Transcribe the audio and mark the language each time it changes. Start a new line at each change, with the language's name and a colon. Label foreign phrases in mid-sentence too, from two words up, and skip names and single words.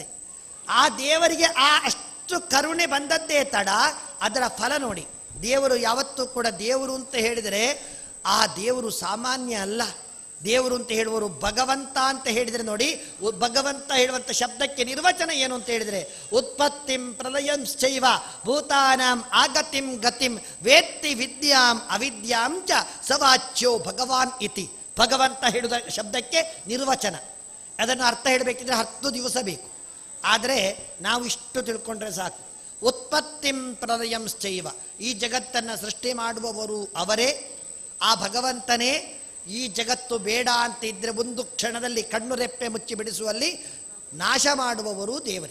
Kannada: ಆ ದೇವರಿಗೆ ಆ ಅಷ್ಟು ಕರುಣೆ ಬಂದದ್ದೇ ತಡ, ಅದರ ಫಲ ನೋಡಿ. ದೇವರು ಯಾವತ್ತೂ ಕೂಡ ದೇವರು ಅಂತ ಹೇಳಿದರೆ ಆ ದೇವರು ಸಾಮಾನ್ಯ ಅಲ್ಲ. ದೇವರು ಅಂತ ಹೇಳುವರು ಭಗವಂತ ಅಂತ ಹೇಳಿದರೆ ನೋಡಿ, ಭಗವಂತ ಹೇಳುವಂಥ ಶಬ್ದಕ್ಕೆ ನಿರ್ವಚನ ಏನು ಅಂತ ಹೇಳಿದರೆ,
Sanskrit: ಉತ್ಪತ್ತಿಂ ಪ್ರಲಯಂಶ್ಚೈವ ಭೂತಾನಾಂ ಆಗತಿಂ ಗತಿಂ ವೇತ್ತಿ ವಿದ್ಯಾಂ ಅವಿದ್ಯಾಂ ಚ ಸವಾಚ್ಯೋ ಭಗವಾನ್ ಇತಿ.
Kannada: ಭಗವಂತ ಹೇಳುವ ಶಬ್ದಕ್ಕೆ ನಿರ್ವಚನ, ಅದನ್ನು ಅರ್ಥ ಹೇಳಬೇಕಿದ್ರೆ 10 ದಿವಸ ಬೇಕು. ಆದರೆ ನಾವು ಇಷ್ಟು ತಿಳ್ಕೊಂಡ್ರೆ ಸಾಕು.
Sanskrit: ಉತ್ಪತ್ತಿಂ ಪ್ರಲಯಂಶ್ಚೈವ,
Kannada: ಈ ಜಗತ್ತನ್ನು ಸೃಷ್ಟಿ ಮಾಡುವವರು ಅವರೇ, ಆ ಭಗವಂತನೇ. ಈ ಜಗತ್ತು ಬೇಡ ಅಂತ ಇದ್ದರೆ ಒಂದು ಕ್ಷಣದಲ್ಲಿ ಕಣ್ಣು ರೆಪ್ಪೆ ಮುಚ್ಚಿ ಬಿಡಿಸುವಲ್ಲಿ ನಾಶ ಮಾಡುವವರು ದೇವರೇ.